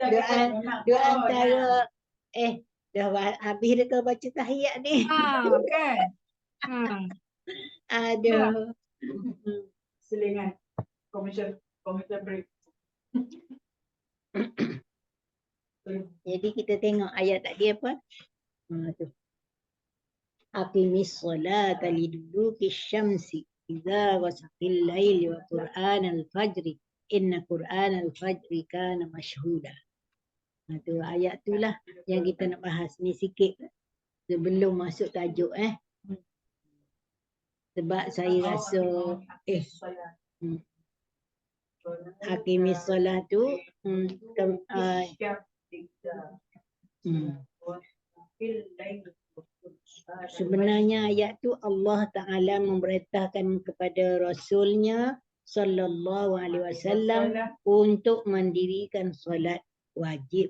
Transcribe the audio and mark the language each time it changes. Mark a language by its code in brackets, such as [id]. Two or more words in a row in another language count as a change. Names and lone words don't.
[ms] Dua antara dah habis dah kau baca tahiyat ni. Kan. Aduh. selingan [en] commercial break. [ms] Jadi kita tengok ayat tadi apa? Tu. [ar] أقم الصلاة لدلوك الشمس إذا وسق الليل وقرآن الفجر إن قرآن الفجر كان مشهودا. [ms] Tu ayat tu lah yang kita nak bahas ni sikit sebelum masuk tajuk sebab saya rasa [ar] أقم الصلاة [ms] tu sebenarnya ayat tu Allah Ta'ala memerintahkan kepada Rasulnya [ar] صلى الله عليه وسلم [ms] untuk mendirikan solat wajib.